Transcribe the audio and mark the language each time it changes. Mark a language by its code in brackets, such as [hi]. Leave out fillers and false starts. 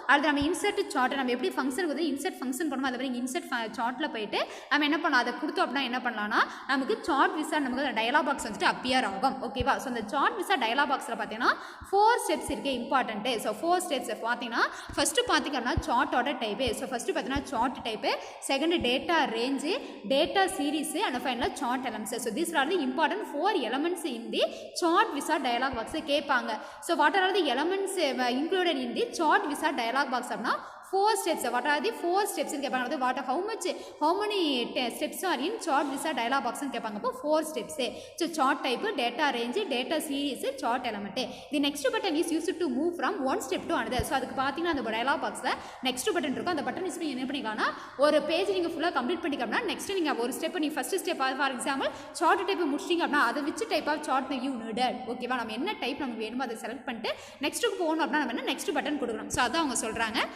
[ta] அது நம்ம insert chart நம்ம எப்படி ஃபங்க்ஷனுக்கு வந்து இன்சர்ட் ஃபங்க்ஷன் பண்ணுவோம், அதை மாதிரி இன்சர்ட் சார்ட்டில் போயிட்டு நம்ம என்ன பண்ணலாம், அதை கொடுத்தோம் அப்படின்னா என்ன பண்ணலாம்னா நமக்கு சார்ட் விசார்ட் நமக்கு டயலாக் பாக்ஸ் வந்துட்டு அப்பியர் ஆகும் ஓகேவா. ஸோ அந்த சார்ட் விசார்ட் டயலாக் பாக்ஸில் பார்த்தீங்கன்னா 4 ஸ்டெப்ஸ் இருக்குது இம்பார்ட்டன்ட்டு. ஸோ 4 ஸ்டெப்ஸ் பார்த்தீங்கன்னா ஃபஸ்ட்டு பார்த்தீங்கன்னா சார்ட்டோட டைப்பு. ஸோ ஃபஸ்ட்டு பார்த்தீங்கன்னா chart type, second data range, data series and ஃபைனலாக chart elements. [en] So these are the important 4 elements in the chart wizard dialog box கேட்பாங்க. So what are the elements included in the chart wizard dialog box அப்படின்னா 4 steps. What are the 4 steps in கேட்பாங்க. how many steps are in chart wizard dialog box கேட்பாங்க. அப்போ 4 steps. So chart type, data range, data series, chart element. The next button is used to move from one step to another. [ta] So அதுக்கு பார்த்தீங்கன்னா அந்த dialog boxல next button இருக்கும். அந்த button use பண்ணி என்ன பண்ணிக்கலாம்னா ஒரு பேஜ் நீங்கள் ஃபுல்லாக கம்ப்ளீட் பண்ணிக்கணும்னா நெக்ஸ்ட் நீங்கள் ஒரு ஸ்டெப் நீங்கள் first step for example chart type முடிச்சிங்க அப்படின்னா அதை வச்சு [en] type of chart you needed [ta] ஓகேவா. நம்ம என்ன டைப் நமக்கு வேணுமோ அதை செலக்ட் பண்ணிட்டு நெக்ஸ்ட்டுக்கு போகணும் அப்படின்னா நம்ம என்ன நெக்ஸ்ட் பட்டன் கொடுக்கணும். ஸோ அதான் அவங்க சொல்கிறாங்க.